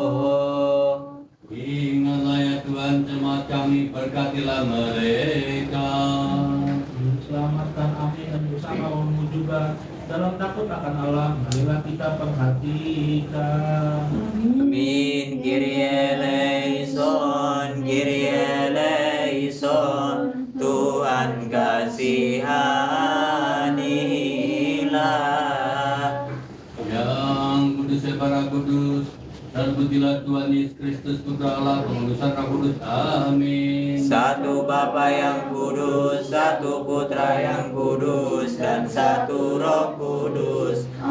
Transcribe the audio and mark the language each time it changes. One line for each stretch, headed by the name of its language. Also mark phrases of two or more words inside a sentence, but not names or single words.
Indonesian: ingatlah ya Tuhan jemaat kami, berkatilah mereka. Selamatkan amin dan bersama-mu juga dalam takut akan Allah. Marilah kita perhatikan. Amin.
Greek: Κύριε ελέησον, Κύριε ελέησον.
Indonesian: Tuhan kasihanilah. Yang kudus ya para kudus, dan pujilah Tuhan Yesus Kristus Putra Allah, pengudusan Roh Kudus. Amin. Satu Bapa yang kudus, satu Putra yang kudus, dan satu Roh Kudus.